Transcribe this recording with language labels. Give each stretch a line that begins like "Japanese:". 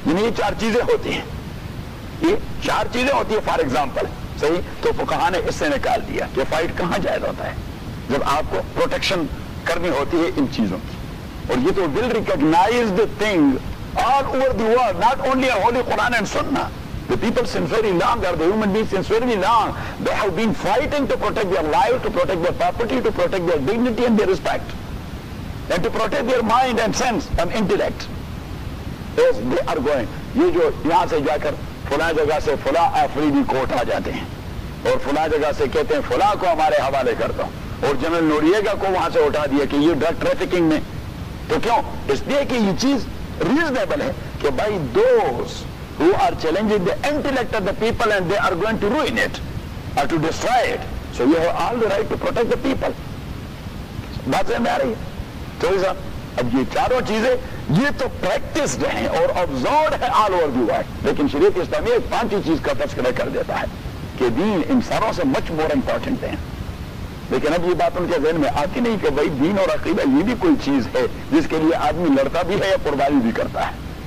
Urdu: یعنی یہ چار چیزیں ہوتی ہیں, یہ چار چیزیں ہوتی ہیں
English: for example,
Urdu: صحیح. تو فقہا نے اس سے نکال دیا کہ فائٹ کہاں جائز ہوتا ہے جب آپ کو پروٹیکشن کرنی ہوتی ہے ان چیزوں کی. اور یہ تو
English: Well recognised thing all over the world, not only holy Quran and Sunnah. The people since very long, they are the human beings since very long, they have been fighting to protect their life, to protect their property, to protect their dignity and their respect, and to protect their mind and sense and intellect. As they are going,
Urdu: یہ جو یہاں سے جا کر فلاں جگہ سے فلاں آفریدی کوٹ آ جاتے ہیں, اور فلاں جگہ سے کہتے ہیں فلاں کو ہمارے حوالے کر دو, اور جنرل نوریگا کو وہاں سے اٹھا دیا کہ یہ ڈرگ ٹریفکنگ میں. تو کیوں؟ اس لیے کہ یہ چیز ریزنیبل ہے کہ بھائی
English: Those who are challenging the intellect of the people and they are going to ruin it or to destroy it, so you have all the right to protect the people.
Urdu: بات سمجھ آ رہی ہے؟ تو یہ سب, اب یہ چاروں چیزیں یہ تو پریکٹسڈ ہیں اور آبزرو ہیں
English: all over the world,
Urdu: لیکن شریعت اسلامی ایک پانچویں چیز کا تذکرہ کر دیتا ہے کہ دین ان ساروں سے
English: much more important
Urdu: ہیں. لیکن اب یہ بات ان کے ذہن میں آتی نہیں کہ بھائی دین اور عقیدہ یہ بھی کوئی چیز ہے جس کے لیے آدمی لڑتا بھی ہے یا قربانی بھی کرتا ہے.